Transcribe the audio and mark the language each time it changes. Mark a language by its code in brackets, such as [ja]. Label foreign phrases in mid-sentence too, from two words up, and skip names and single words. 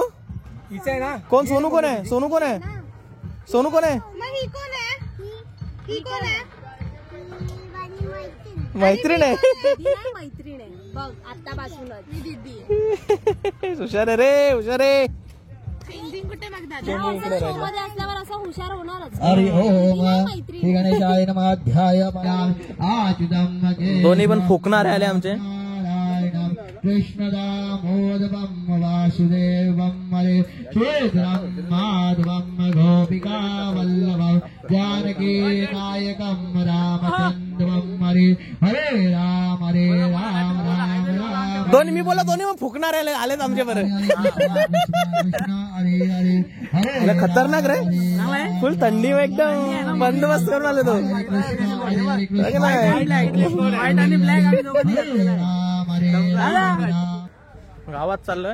[mr] कोण? सोनू कोण आहे? सोनू कोण आहे? सोनू कोण आहे? मैत्रीण आहे. हुशार आहे रे हुशार आहे. चेमू इकडे राहिला. मध्ये असल्यावर असं हुशार होणारच. [sa] हरि ओम श्री गणेशाय नमः ध्याय आच्युतं [mr] दोन्ही पण फुकणारे आले आमचे. [sa] नारायणं कृष्णदामोदरं वासुदेवं हरे श्रीधरं माधवं गोपिका वल्लभं जानकी नायकं रामचंद्रं हरे हरे राम राम राम राम. [mr] दोन्ही मी बोला दोन्ही मग फुकणारे आलेत आमच्या बरं. [sa] हरे हरे हरे [mr] खतरनाक रे, फुल थंडी एकदम बंदोबस्त करून आले तो. गावात चाललोय.